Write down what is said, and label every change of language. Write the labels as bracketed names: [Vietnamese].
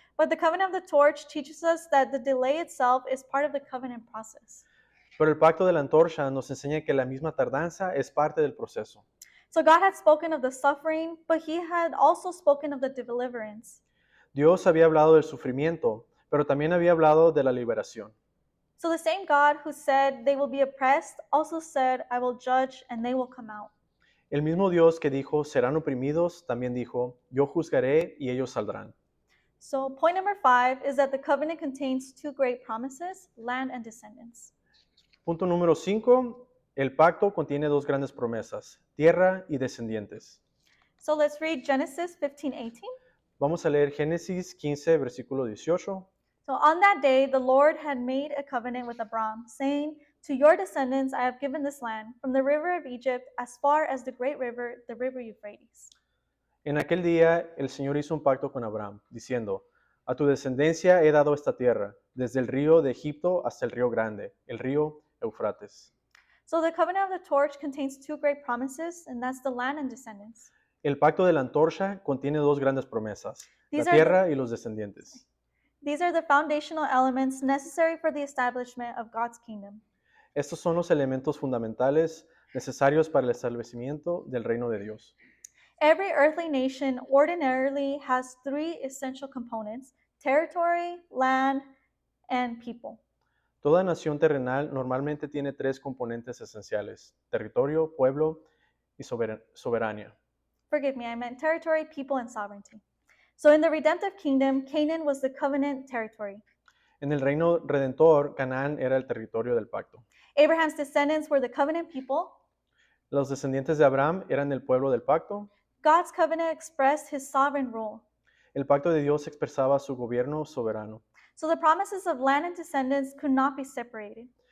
[English] But the covenant of the torch teaches us that the delay itself is part of the covenant process. [Spanish] Pero el pacto de la antorcha nos enseña que la misma tardanza es parte del proceso. [English] So God had spoken of the suffering, but he had also spoken of the deliverance. [Spanish] Dios había hablado del sufrimiento, pero también había hablado de la liberación. [English] So the same God who said they will be oppressed also said, "I will judge and they will come out." [Spanish] El mismo Dios que dijo, serán oprimidos, también dijo, yo juzgaré y ellos saldrán. [English] So point number 5 is that the covenant contains two great promises, land and descendants. [Spanish] Punto número 5. El pacto contiene dos grandes promesas, tierra y descendientes. [English] So let's read Genesis 15:18. [Spanish] Vamos a leer Génesis 15, versículo 18. [English] So on that day, the Lord had made a covenant with Abram, saying, "To your descendants I have given this land, from the river of Egypt as far as the great river, the river Euphrates." [Spanish] En aquel día el Señor hizo un pacto con Abraham, diciendo, a tu descendencia he dado esta tierra, desde el río de Egipto hasta el río grande, el río Eufrates. [English] So the covenant of the torch contains two great promises, and that's the land and descendants. [Spanish] El pacto de la antorcha contiene dos grandes promesas, la [English] These are [Spanish] tierra y los descendientes. [English] These are the foundational elements necessary for the establishment of God's kingdom. [Spanish] Estos son los elementos fundamentales necesarios para el establecimiento del reino de Dios. [English] Every earthly nation ordinarily has three essential components: territory, land, and people. [Spanish] Toda nación terrenal normalmente tiene tres componentes esenciales: territorio, pueblo y soberanía. [English] Forgive me, I meant territory, people, and sovereignty. So in the redemptive kingdom, Canaan was the covenant territory. [Spanish] En el reino redentor, Canaán era el territorio del pacto. [English] Abraham's descendants were the covenant people. [Spanish] Los descendientes de Abraham eran el pueblo del pacto. [English] God's covenant expressed his sovereign rule. [Spanish] El pacto de Dios expresaba su gobierno soberano. [English] So the promises of land and descendants could not be separated.